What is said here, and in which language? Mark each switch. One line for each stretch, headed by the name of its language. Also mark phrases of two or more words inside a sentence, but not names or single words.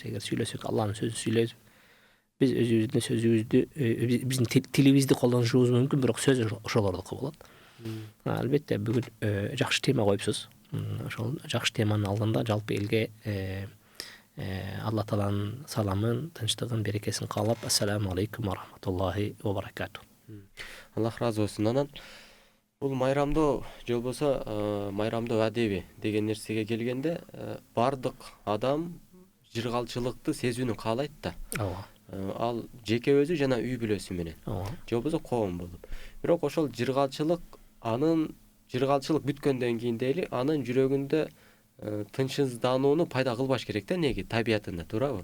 Kyrgyz: Эгер сүйлөсөк, Аллахтын сөзүн сүйлөйбүз. Биз өзүбүздүн сөзүбүздү, биздин тилибизди колдонушубуз мүмкүн, бирок сөз ошолордуку болот. Албетте бүгүн жакшы тема коюпсуз. Ошол жакшы теманын алдында жалпы элге Алла Тааланын саламын, тынчтыгын, берекесин каалап,
Arabic: السلام عليكم ورحمة الله وبركاته.
Kyrgyz: Аллах разы болсун. Анан бул майрамдоо же болбосо майрамдоо адеби деген нерсеге келгенде, бардык адам жыргалчылыкты сезүүнү каалайт да. Ал жеке өзү жана үй бүлөсү менен, же болбосо коом болуп. Бирок ошол жыргалчылык бүткөндөн кийин дейли, анын жүрөгүндө тынчсызданууну пайда кылбаш керек да, неги табиятында, туурабы?